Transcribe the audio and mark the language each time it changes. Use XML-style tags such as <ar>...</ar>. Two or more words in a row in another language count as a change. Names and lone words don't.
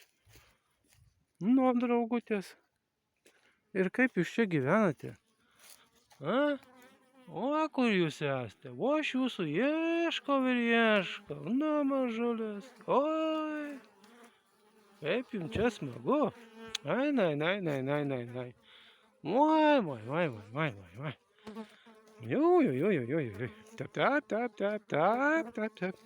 <lt>Nu, draugutės. Ir kaip jūs čia gyvenate? A? O, kur jūs esate? O, aš jūsų ieškau ir ieškau. Na, mažulės. Oi, kaip jums čia smagu. Ai, nai, nai, nai, nai, nai, nai. Oi, oi, oi, oi, oi, oi. Oi, oi, oi, oi, oi, oi. Tap, tap, tap, tap, tap, tap, tap.</lt>